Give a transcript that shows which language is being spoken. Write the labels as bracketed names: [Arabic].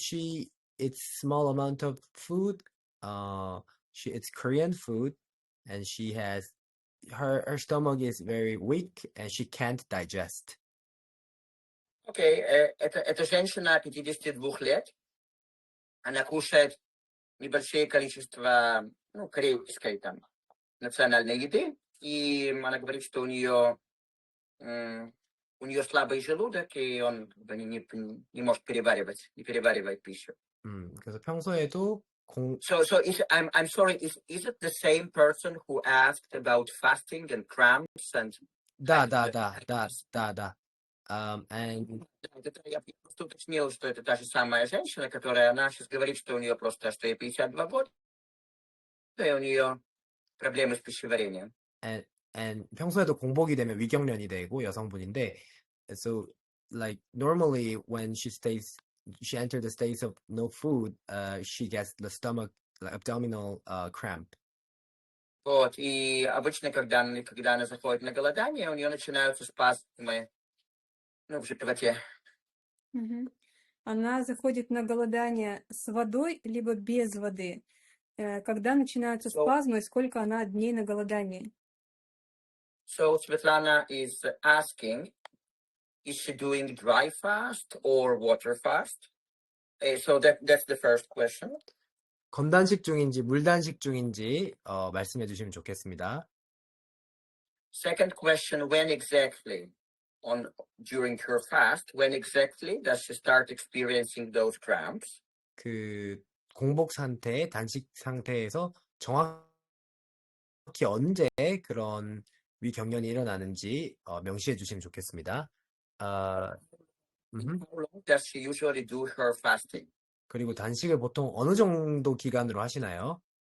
[English] She eats small amount of food. It's Korean food, and she has her stomach is very weak and she can't digest. [Russian] Окей, это женщина 52 лет. Она кушает небольшое количество, корейской там национальной еды, и она говорит, что у нее слабый желудок, и он не может не переваривает пищу. [Korean] 그래서 평소에도 [English] So I'm sorry, is it the same person who asked about fasting and cramps and [Russian] да. [English] And [Russian] я просто уточнил, что это та же самая женщина, которая она сейчас говорит, что у нее просто, что ей 52 года, и у нее проблемы с пищеварением. [English] and [Korean] 평소에도 공복이 되면 위경련이 되고 여성분인데, [English] so like normally when she enters the state of no food, she gets the stomach, like abdominal cramp. [Russian] Вот, и обычно, когда она заходит на голодание, у нее начинаются спазмы, в животе. Она заходит на голодание с водой, либо без воды. Когда начинаются спазмы, сколько она дней на голодании? [English] So Svetlana is asking, is she doing dry fast or water fast? So that's the first question. [Korean] 건단식 중인지 물단식 중인지 말씀해 주시면 좋겠습니다. [English] Second question, when exactly during her fast, when exactly does she start experiencing those cramps? [Korean] 그 공복 상태, 단식 상태에서 정확히 언제 그런 위경련이 일어나는지 명시해 주시면 좋겠습니다. [English] How long does she usually do her fasting? [Korean] 그리고 단식을 보통 어느 정도 기간으로 하시나요?